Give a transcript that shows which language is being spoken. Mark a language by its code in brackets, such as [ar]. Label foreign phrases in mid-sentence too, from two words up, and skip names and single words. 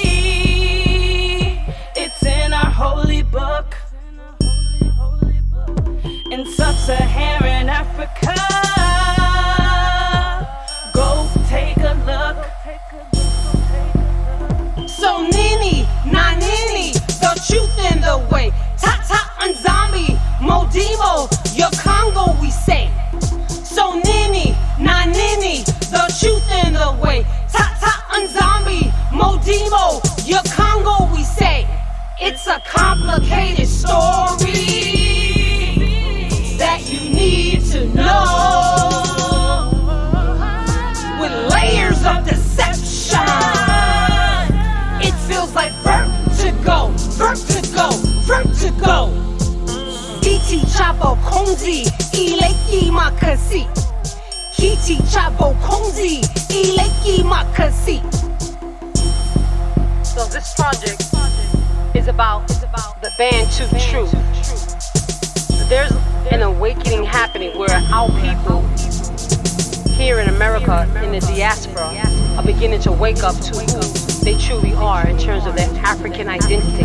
[en] It's in our holy book. In sub-Saharan Africa, go take a look. [ln] So nini, na nini, [en] the truth and the way. Tata Nzami, Modimo, your Congo we say. [ln] So nini, na nini, [en] the truth and the way. Tata Nzami, Modimo, your Congo we say. It's a complicated story that you need to know, with layers of deception. It feels like vertigo, vertigo, vertigo. [sw] Kiti cha [ln] bokonzi, ileki makasi. [sw] Kiti cha [ln] bokonzi, ileki makasi. [en] So this project is about the Bantu truth. There's an awakening happening where our people here in America, in the diaspora, are beginning to wake up to who they truly are in terms of their African identity.